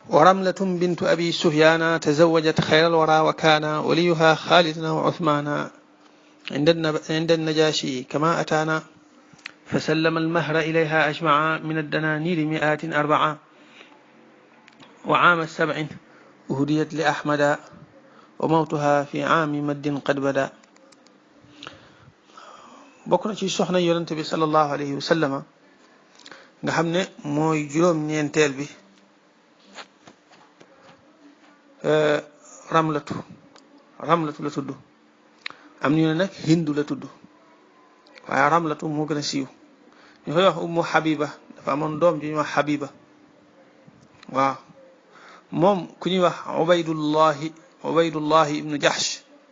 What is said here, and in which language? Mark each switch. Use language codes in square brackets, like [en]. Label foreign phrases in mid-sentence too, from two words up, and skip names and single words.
[ar] ورملة بنت أبي سفيان تزوجت خير الورى وكان وليها خالد وعثمان عند النجاشي كما أتانا فسلم المهر إليها أجمع من الدنانير 104 وعام 7 أهديت لأحمد وموتها في عام مد قد بدا بكرة [wo] ci soxna yonent bi sallallahu alayhi wa sallam nga xam ne mooy juróom-ñeenteel bi ramlatu la tudd am ñu ne nag hindu la tudd waaye ramlatu moo gën a siiw ñu koy wax ummu habiba dafa amoon doom ju ñuy wax habiba waaw moom ku ñuy wax ubaydullahi ibnu jahsh